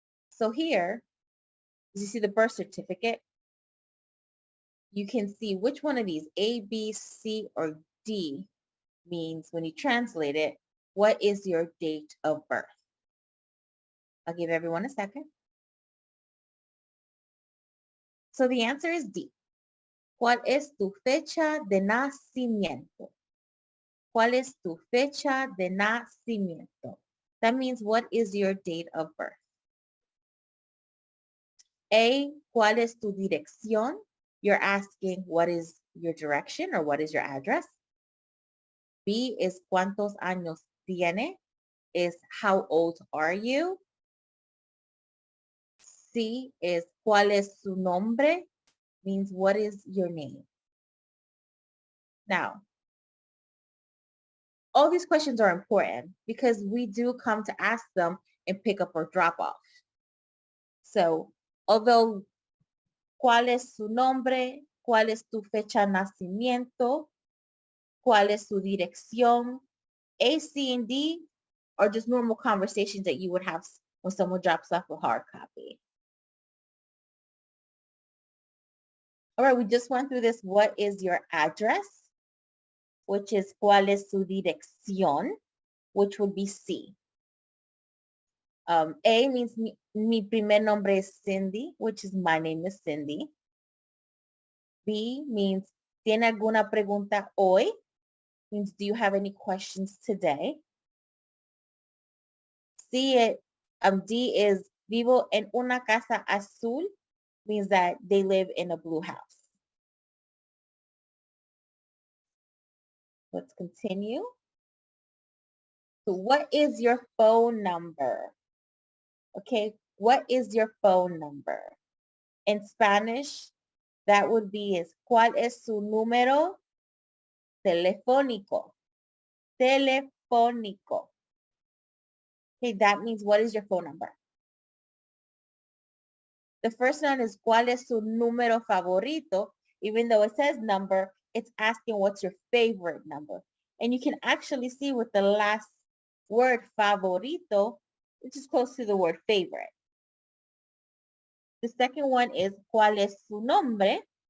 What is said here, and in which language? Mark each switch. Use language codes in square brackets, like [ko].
[en] So here, as you see the birth certificate, you can see which one of these, A, B, C, or D, means when you translate it, what is your date of birth? I'll give everyone a second. So the answer is D. [es] ¿Cuál es tu fecha de nacimiento? ¿Cuál es tu fecha de nacimiento? [en] That means, what is your date of birth? A, [es] ¿cuál es tu dirección? [en] You're asking, what is your direction or what is your address? B is [es] ¿cuántos años tiene? [en] Is how old are you? C is [es] ¿cuál es su nombre? [en] Means, what is your name? Now, all these questions are important because we do come to ask them in pickup or drop off. So, although [es] ¿cuál es su nombre? ¿Cuál es tu fecha de nacimiento? ¿Cuál es su dirección? [en] A, C, and D are just normal conversations that you would have when someone drops off a hard copy. All right, we just went through this. What is your address? which is [es] ¿cuál es su dirección? [en] Which would be C. A means [es] mi primer nombre es Cindy, [en] which is my name is Cindy. B means [es] ¿tiene alguna pregunta hoy? [en] Means do you have any questions today? D is vivo en una casa azul, means that they live in a blue house. Let's continue. So what is your phone number? Okay, what is your phone number? In Spanish, that would be is [es] ¿cuál es su número telefónico? Telefónico. [en] Okay, that means what is your phone number? The first one is [es] ¿cuál es su número favorito? [en] Even though it says number, it's asking what's your favorite number. And you can actually see with the last word favorito, which is close to the word favorite. The second one is [es] ¿cuál es su nombre?